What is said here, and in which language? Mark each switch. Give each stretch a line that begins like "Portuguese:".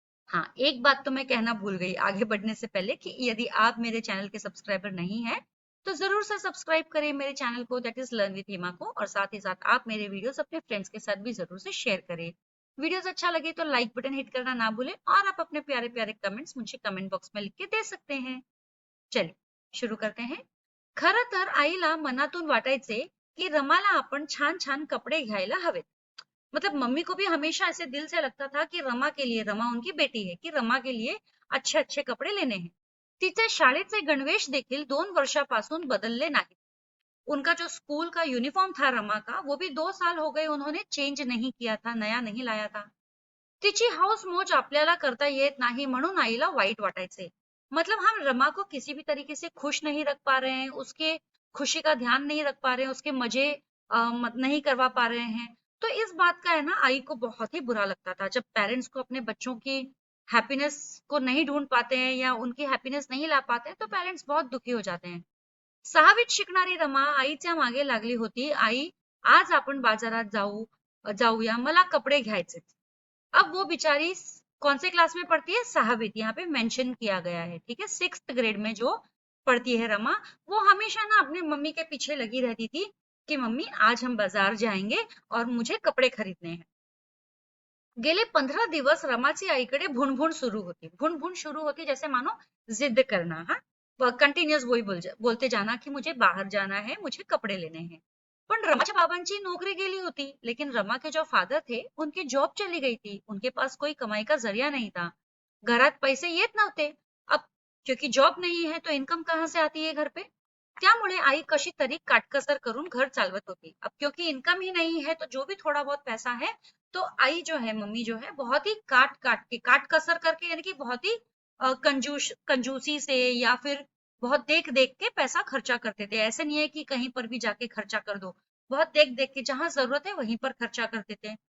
Hindi: हाँ, एक बात तो मैं कहना भूल गई आगे बढ़ने से पहले, कि यदि आप मेरे चैनल के सब्सक्राइबर नहीं है तो जरूर से सब्सक्राइब करें मेरे चैनल को, दैट इज लर्न विद हिमा को। और साथ ही साथ आप मेरे वीडियोस अपने फ्रेंड्स के साथ भी जरूर से शेयर करें। वीडियोस अच्छा लगे तो लाइक बटन हिट करना ना भूलें, और आप अपने प्यारे प्यारे कमेंट्स मुझे कमेंट बॉक्स में लिख के दे सकते हैं। चलिए शुरू करते हैं।
Marathi: खरं तर आईला मनातून वाटायचे की रमाला आपण छान छान कपडे घ्यायला हवेत।
Hindi: मतलब मम्मी को भी हमेशा ऐसे दिल से लगता था कि रमा के लिए, रमा उनकी बेटी है, कि रमा के लिए अच्छे अच्छे कपड़े लेने हैं।
Marathi: तिचे शाळेचे गणवेश देखील 2 वर्षापासून बदलले नाही।
Hindi: उनका जो स्कूल का यूनिफॉर्म था रमा का, वो भी 2 साल हो गए उन्होंने चेंज नहीं किया था, नया नहीं लाया था।
Marathi: तिची हौस मौज आपल्याला करता येत नहीं, म्हणून आईला वाईट वाटायचे।
Hindi: मतलब हम रमा को किसी भी तरीके से खुश नहीं रख पा रहे हैं, उसके खुशी का ध्यान नहीं रख पा रहे हैं, उसके मजे नहीं करवा पा रहे हैं। तो इस बात का है ना, आई को बहुत ही बुरा लगता था जब पेरेंट्स को अपने बच्चों की हैप्पीनेस को नहीं ढूंढ पाते हैं या उनकी हैप्पीनेस नहीं ला पाते हैं, तो पेरेंट्स बहुत दुखी हो जाते हैं।
Marathi: 6वीत शिकणारी रमा आईच्या मागे लागली होती। आई, आज आपण बाजारात जाऊया, मला कपडे घ्यायचे।
Hindi: अब वो बेचारी कौन से क्लास में पढ़ती है, 6वीं, यहाँ पे मेंशन किया गया है, ठीक है। 6th ग्रेड में जो पढ़ती है रमा, वो हमेशा ना अपनी मम्मी के पीछे लगी रहती थी कि मम्मी आज हम बाजार जाएंगे और मुझे कपड़े खरीदने हैं।
Marathi: गेले 15 दिवस रमाची आईकडे भुणभुण सुरू होती।
Hindi: भुणभुण शुरू होती जैसे मानो जिद करना, हाँ, कंटिन्यूअस वही बोलते जाना कि मुझे बाहर जाना है, मुझे कपड़े लेने हैं।
Marathi: पण रमाच्या बाबांची नौकरी गेली होती,
Hindi: लेकिन रमा के जो फादर थे उनकी जॉब चली गई थी, उनके पास कोई कमाई का जरिया नहीं था।
Marathi: घरात पैसे येत नव्हते।
Hindi: अब क्योंकि जॉब नहीं है तो इनकम कहाँ से आती है घर पे।
Marathi: त्यामुळे आई कशी तरी काटकसर करून घर चालवत होती।
Hindi: अब क्योंकि इनकम ही नहीं है, तो जो भी थोड़ा बहुत पैसा है, तो आई जो है, मम्मी जो है, बहुत ही काट काट के, काट कसर करके, यानी कि बहुत ही कंजूसी से, या फिर बहुत देख देख के पैसा खर्चा करते थे। ऐसे नहीं है कि कहीं पर भी जाके खर्चा कर दो, बहुत देख देख के जहां जरूरत है वहीं पर खर्चा करते थे।